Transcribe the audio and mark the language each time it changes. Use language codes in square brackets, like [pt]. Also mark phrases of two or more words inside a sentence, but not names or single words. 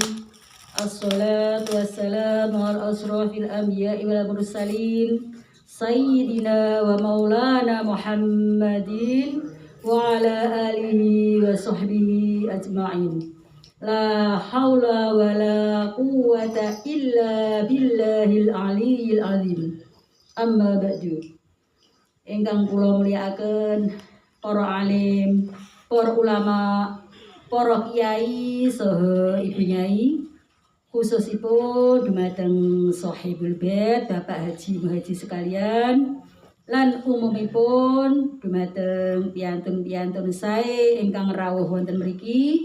[ar] والصلاة والسلام على أشرف الأنبياء والمرسلين سيدنا ومولانا محمد وعلى آله وصحبه أجمعين. لا حول ولا قوة إلا بالله العلي العظيم. أما بعد. [jv] Ingkang kula mulyakaken para alim, para ulama, para kiai saha ibu nyai, khususipun dumateng [ar] صاحب البيت [jv] Bapak Haji Muhaji sekalian, lan umumipun dumateng piyantun-piyantun sae ingkang rawuh wonten mriki.